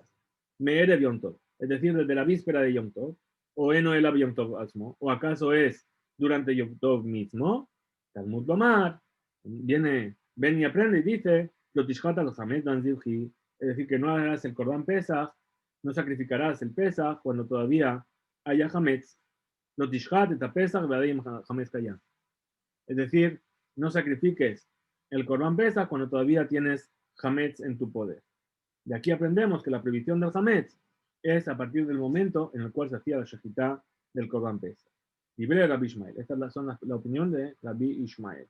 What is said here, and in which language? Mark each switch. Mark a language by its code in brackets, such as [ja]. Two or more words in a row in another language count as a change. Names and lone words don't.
[he] מערב יום טוב, [es] es decir, desde la víspera de Yom Tov, [he] או אינו אלא יום טוב עצמו, [es] o acaso es durante Yom Tov mismo. [he] תלמוד לומר, [es] viene, ven y aprende y dice, [he] לא תשחט על חמץ דם זבחי, [es] es decir, que no harás el Corban Pesach, no sacrificarás el Pesach cuando todavía haya Hametz. [he] לא תשחט את הפסח ועדיין חמץ קיים. [es] Es decir, no sacrifiques el Corban Pesach cuando todavía tienes Hametz en tu poder. De aquí aprendemos que la prohibición del Hametz es a partir del momento en el cual se hacía la shejitá del Korban Pesach. Libre Rabbi Ishmael. Esta es la opinión de Rabbi Ishmael.